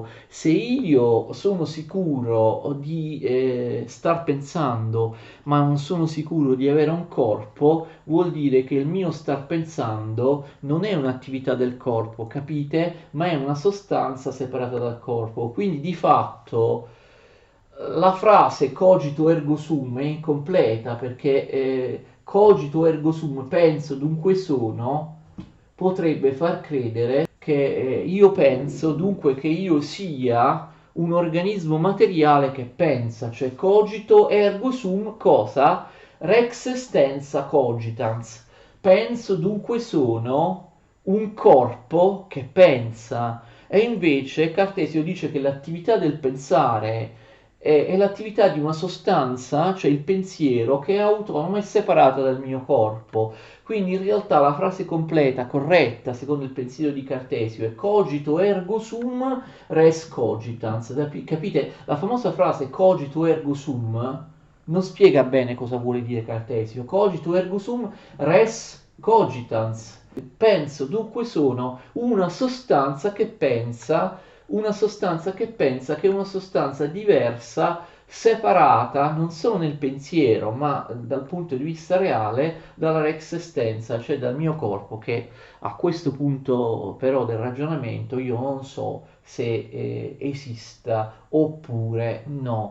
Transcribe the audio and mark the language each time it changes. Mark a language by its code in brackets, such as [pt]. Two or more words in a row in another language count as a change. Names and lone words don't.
[it] Se io sono sicuro di star pensando, ma non sono sicuro di avere un corpo, vuol dire che il mio star pensando non è un'attività del corpo, capite? Ma è una sostanza separata dal corpo. Quindi di fatto la frase [la] cogito ergo sum [it] è incompleta perché [la] cogito ergo sum, [it] penso dunque sono, potrebbe far credere che io penso, dunque che io sia un organismo materiale che pensa, cioè [la] cogito ergo sum [it] cosa? [la] Rex extensa cogitans. [it] Penso, dunque sono un corpo che pensa. E invece Cartesio dice che l'attività del pensare è l'attività di una sostanza, cioè il pensiero, che è autonoma e separata dal mio corpo. Quindi in realtà la frase completa, corretta, secondo il pensiero di Cartesio, è [la] cogito ergo sum res cogitans. [it] Capite? La famosa frase [la] cogito ergo sum [it] non spiega bene cosa vuole dire Cartesio. [la] Cogito ergo sum res cogitans. [it] Penso, dunque sono una sostanza che pensa, una sostanza che pensa che è una sostanza diversa separata non solo nel pensiero, ma dal punto di vista reale dalla [la] Rex Extensa, [it] cioè dal mio corpo, che a questo punto però del ragionamento io non so se esista oppure no.